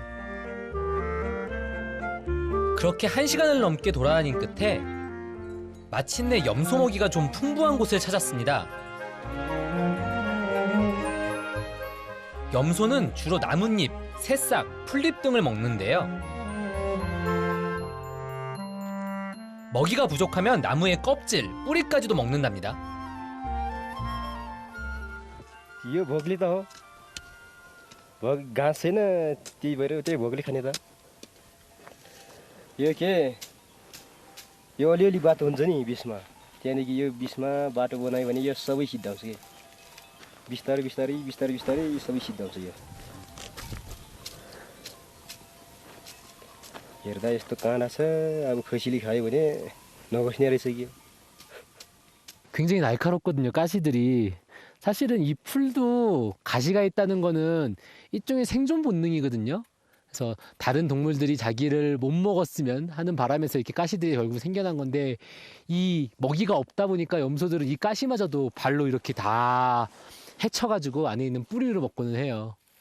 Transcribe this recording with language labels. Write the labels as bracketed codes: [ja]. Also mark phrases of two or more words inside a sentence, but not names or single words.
[ko] 그렇게 1시간을 넘게 돌아다닌 끝에 마침내 염소 먹이가 좀 풍부한 곳을 찾았습니다. 염소는 주로 나뭇잎, 새싹, 풀잎 등을 먹는데요. 먹이가 부족하면 나무의 껍질, 뿌리까지도 먹는답니다. [ne] यो भोगली त हो घाँस छैन त्यही भएर त्यही भोगली खाने त यो के यो अलिअलि बाटो हुन्छ नि बिचमा त्यहाँदेखि यो बिचमा बाटो बनायो भने यो सबै सिद्धाउँछ कि बिस्तारै बिस्तारै बिस्तारै बिस्तारै सबै सिद्धाउँछ यो हेर्दा यस्तो काँडा छ अब खसीले खायो भने नबस्ने रहेछ कि [ko] 굉장히 날카롭거든요, 가시들이. 사실은 이 풀도 가시가 있다는 거는 일종의 생존 본능이거든요. 그래서 다른 동물들이 자기를 못 먹었으면 하는 바람에서 이렇게 가시들이 결국 생겨난 건데, 이 먹이가 없다 보니까 염소들은 이 가시마저도 발로 이렇게 다 헤쳐가지고 안에 있는 뿌리로 먹고는 해요.